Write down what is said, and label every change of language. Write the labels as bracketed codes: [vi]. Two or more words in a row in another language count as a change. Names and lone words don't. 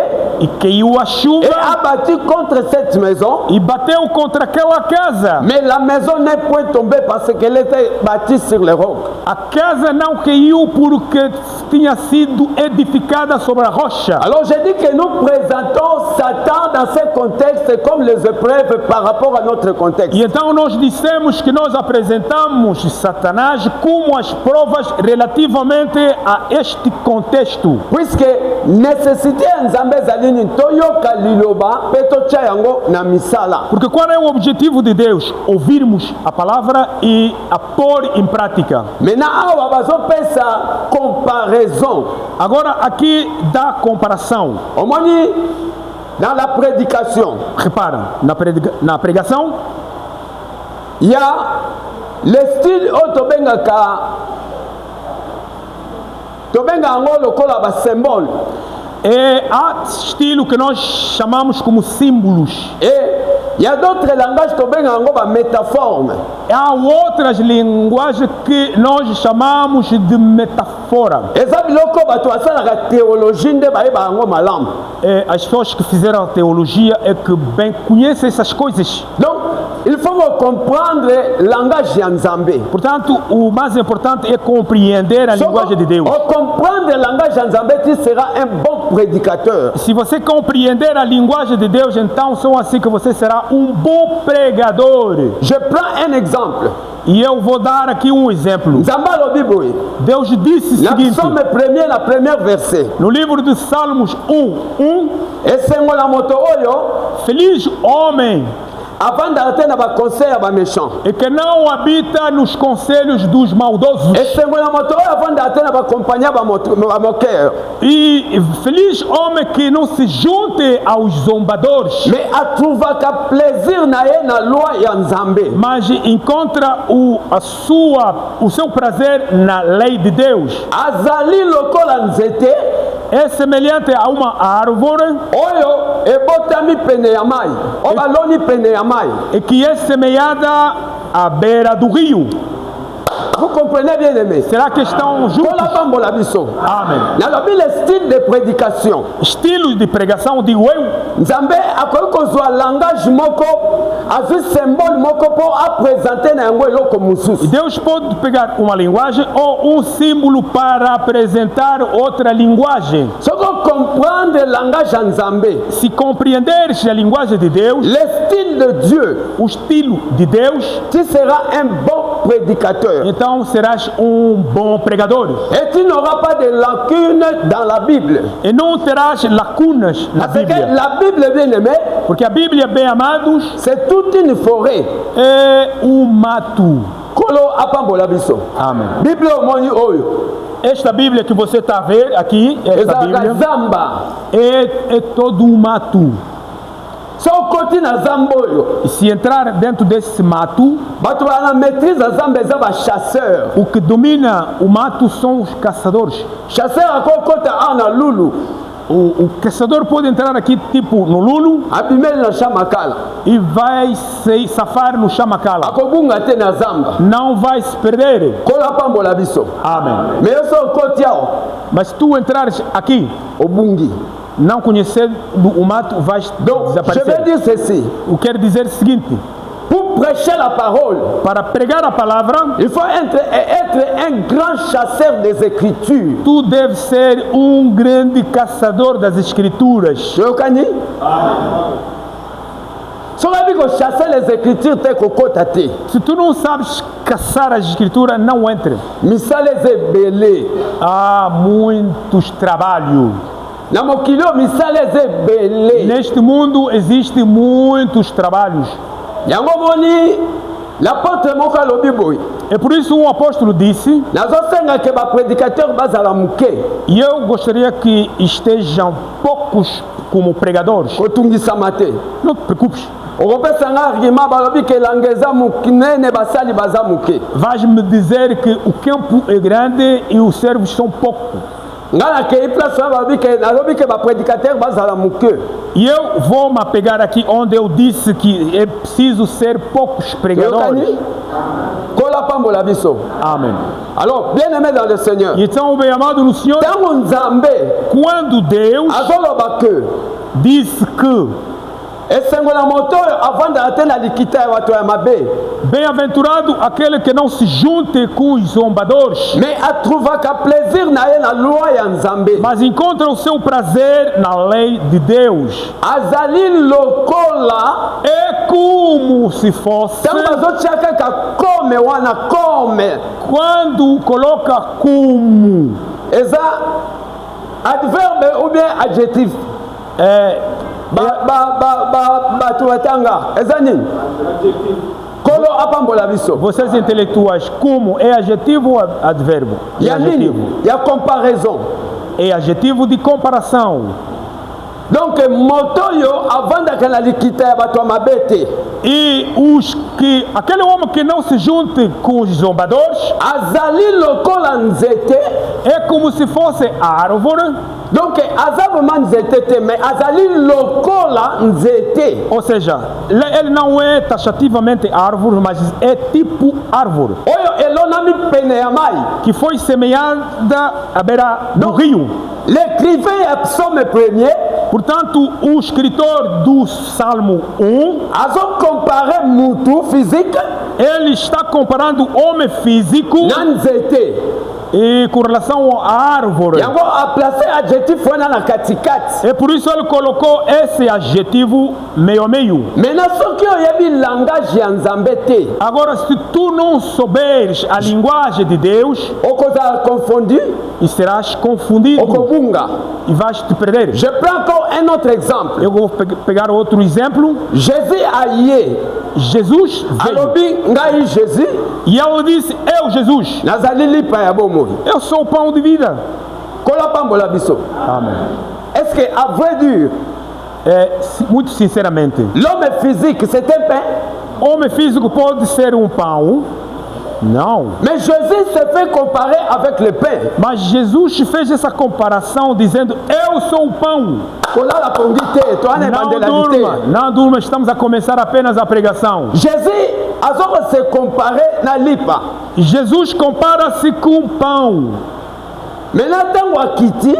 [pt] e caiu a [fr] et [pt] chuva [fr] a battu contre cette maison. [pt] e bateu contra aquela casa. [fr] Mais la maison n'est point tombée parce qu'elle était bâtie sur les rocs. [pt] A casa não caiu porque tinha sido edificada sobre a rocha. [fr] Alors je dis que nous présentons Satan dans ce contexte comme les épreuves par rapport à notre contexte. [pt] E então nós dissemos que nós apresentamos Satanás como as provas relativamente a este contexto. [fr] Puisque nécessité [ln] nzambe ezali nini toyoka liloba mpe totya yango na misala. [pt] Porque qual é o objetivo de Deus? Ouvirmos a palavra e a pôr em prática. [ln] Maintenant awa bazopesa comparaison. [pt] Agora aqui dá comparação. [fr] Omoni dans la prédication, [pt] Repara, na pregação, [fr] il y a le style [ln] oyo tobenga yango lokola basymbole. [pt] é há estilo que nós chamamos como símbolos. [fr] Et il y a d'autres langages [ln] tobenga yango bamétaphore. [pt] Há outras linguagens que nós chamamos de metáfora. [ln] eza biloko bato basalaka théologie nde bayeba yango malamu. [pt] As pessoas que fizeram teologia é que bem conhecem essas coisas. [fr] Donc Il faut comprendre le langage de Nzambe. [pt] Portanto, o mais importante é compreender a linguagem de Deus. [fr] Au comprendre le langage de Nzambe, tu seras un bon prédicateur. [pt] Se você compreender a linguagem de Deus, então só assim que você será um bom pregador. [fr] Je prends un exemple. [pt] E eu vou dar aqui um exemplo. [ln] Nzambe alobi boye. [pt] Deus disse o [ln] Na [pt] seguinte, [fr] Psaume premier, la première verset. [pt] no livro de Salmos 1:1, [ln] Esengo la moto oyo, [pt] feliz homem [fr] avant d'arrêter [ln] na ba conseil ya ba méchant. [pt] e que não habita nos conselhos dos maldosos. [ln] Esengo la moto oyo, [fr] avant d'arrêter [ln] na ba companhia ba moqueur. [pt] E feliz homem que não se junte aos zombadores, [ln] Mais [fr] a trouva ka plaisir [ln] na ye na loi ya Nzambe. [pt] mas encontra o seu prazer na lei de Deus. [ln] Azali lokola nzete [pt] É semelhante a uma árvore [ln] oyo ebotami pene ya mai. O baloni pene ya mai. [pt] e que é semeada à beira do rio. [fr] Vous comprenez bien aimé? [pt] Será que estão juntos? [ln] Kola pambola biso. [pt] Amém. [ln] Nalobi [fr] le style de prédication. [pt] Estilos de pregação, digo eu, [ln] Nzambe akoki kozwa langage moko azwi symbole moko mpo apresente na yango eloko mosusu. [pt] Deus pode pegar uma linguagem ou um símbolo para apresentar outra linguagem. [ln] Soki comprendre langage ya Nzambe, [pt] Se compreenderes a linguagem de Deus, [fr] le style de Dieu, [pt] o estilo de Deus, [fr] tu seras un bon prédicateur. [pt] então serás um bom pregador. [fr] Et tu n'auras pas de lacunes dans la Bible. [pt] E não terás lacunas na [fr] Parce que [pt] Bíblia. [fr] la Bible, bien aimé, [pt] Porque a Bíblia, bem amados, [fr] c'est toute une forêt. [pt] é um mato. [ln] Kolo apambola biso. [pt] Amém. [ln] Bible omoni oyo. [pt] Esta Bíblia que você está a ver aqui, esta [ln] Ezalaka [pt] Bíblia, [ln] zamba. [pt] é todo um mato. [ln] So okoti na zamba oyo, [pt] E se entrar dentro desse mato, [ln] bato bana maîtrise ya zamba eza bachasseur. [pt] o que domina o mato são os caçadores. [ln] Chasseur akokota awa na lulu, [pt] O caçador pode entrar aqui, tipo, no lulo [ln] abimeli na chamakala. [pt] e vai se safar no chamacala. [ln] Akobunga te na zamba. [pt] Não vai se perder. [ln] Kolo apambola biso. [pt] Amém. [ln] Mais yo so okoti awa, [pt] Mas se tu entrares aqui, [ln] obungi. [pt] não conhecendo o mato, vais [fr] Donc, je vais [pt] desaparecer. [fr] dire ceci. [pt] Eu quero dizer o seguinte, [fr] Pour prêcher la parole, [pt] para pregar a palavra, [fr] il faut être un grand chasseur des Écritures. [pt] tu deves ser um grande caçador das escrituras. [ln] Yokani? Soki oyebi kochasse [fr] les Écritures [ln] te kokota te. [pt] Se tu não sabes caçar as escrituras, não entre. [ln] Misala eza ebele. [pt] Há muitos trabalhos. [ln] Na mokili oyo misala eza ebele. [pt] Neste mundo existem muitos trabalhos. [ln] Yango moni l'apôtre moko alobi boye. [pt] É por isso um apóstolo disse, [ln] Nazosenga ke baprédicateur bazala moke [pt] e eu gostaria que estejam poucos como pregadores. [ln] kotungisama te. [pt] Não te preocupes. [ln] okopesanga argument balobi ke elanga eza monene basali baza moke. [pt] Vais-me dizer que o campo é grande e os servos são poucos. [ln] Nga nakei place oyo nalobi ke baprédicateur bazala moke. [pt] E eu vou me apegar aqui onde eu disse que é preciso ser poucos pregadores. [ln] Yokani? Kola pambola biso. [pt] Amém. [fr] Alors, bien aimé dans le Seigneur, [pt] Então, bem amado no Senhor, [ln] ntango Nzambe [pt] quando Deus [ln] azoloba ke [pt] disse que [ln] esengo na moto oyo avandaka te na likita ya bato ya mabe, [pt] bem-aventurado aquele que não se junte com os zombadores, [ln] mais atrouvaka plaisir na ye na loi ya Nzambe. [pt] mas encontra o seu prazer na lei de Deus. [ln] Azali lokola [pt] É como se fosse [ln] ntango bazotia kaka kome wana kome [pt] quando coloca como. [ln] eza [fr] adverbe ou bien adjectif. [ln] Bato batanga eza nini? Kolo apambola biso. [pt] Vocês intelectuais, como é adjetivo ou advérbio? É [ln] Ya nini? [pt] adjetivo. [ln] Ya comparaison. [pt] É adjetivo de comparação. [ln] Donc moto oyo avandaka na likita ya bato ya mabe te. [pt] E aquele homem que não se junte com os zombadores [ln] Azali lokola nzete. [pt] é como se fosse a árvore, [ln] Donc aza vraiment nzete te, mais azali lokola nzete. [pt] ou seja, ele não é taxativamente árvore, mas é tipo árvore, [ln] Oyo elonami pene ya mai. [pt] que foi semeada à beira do rio. [ln] L'écrivain ya [fr] psaume premier [pt] Portanto, o escritor do Salmo 1, [fr] a comparé mutu physique [pt] ele está comparando o homem físico [ln] na nzete. [pt] e com relação à árvore. [ln] Yango a placé adjectif wana na katikati. [pt] E por isso ele colocou esse adjetivo meio a meio. [ln] Maintenant soki oyebi langage ya Nzambe te, [pt] Agora, se tu não souberes a linguagem de Deus, [ln] okozala confondu, [pt] e serás confundido [ln] okobunga. [pt] e vais te perder. [fr] Je prends encore un autre exemple. [pt] Eu vou pegar outro exemplo. [ln] Jésus aye, [pt] Jesus veio [ln] alobi ngai Jésus, [pt] e ele disse: Eu, Jesus, [ln] nazali lipa ya bomoi. [pt] eu sou o pão de vida. [ln] Kola pambola biso. [pt] Amém. [fr] Est-ce que à vrai dire, [pt] Muito sinceramente, [fr] l'homme physique c'est un pain? [pt] homem físico pode ser um pão? Não. [fr] Mais Jésus se fait comparer avec le pain. [pt] Mas Jesus fez essa comparação dizendo: Eu sou o pão. Kola la pongite, toi ne Não durma, bandelalite. não durma, estamos a começar apenas a pregação. [fr] Jésus a se comparer [ln] na lipa. [pt] Jesus compara-se com pão. [ln] Maintenant tango akiti,